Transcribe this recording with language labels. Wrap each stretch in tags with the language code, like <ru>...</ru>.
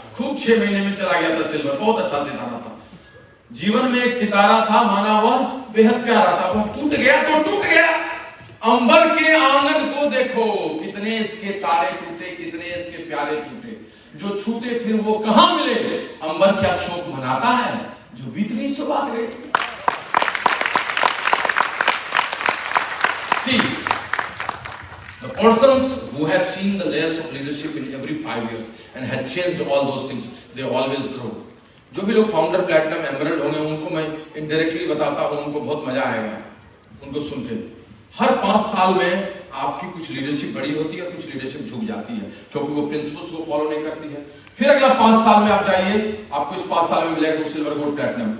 <hi>खूब 6 महीने में चला गया था सिल्वर, बहुत अच्छा सितारा था। जीवन में एक सितारा था, माना वह बेहद प्यारा था। वो टूट गया तो टूट गया, अंबर के आंगन को देखो, कितने इसके तारे टूटे, कितने इसके प्यारे छूटे, जो छूटे फिर वो कहां मिले। अंबर क्या शोक मनाता है, जो बीतनी सो बात गई।</hi> <en>See, the persons who have seen the layers of leadership in every 5 years and had changed all those things, they always grow.</en> <hi>जो भी लोग फाउंडर प्लैटिनम एमरल्ड होंगे उनको मैं इनडायरेक्टली बताता हूं, उनको बहुत मजा आएगा उनको सुन के। हर 5 साल में आपकी कुछ लीडरशिप बड़ी होती है, कुछ लीडरशिप झुक जाती है क्योंकि वो प्रिंसिपल्स को फॉलो नहीं करती है। फिर अगला 5 साल में आप जाइए, आपको इस 5 साल में मिलेगा सिल्वर गोल्ड प्लैटिनम।</hi>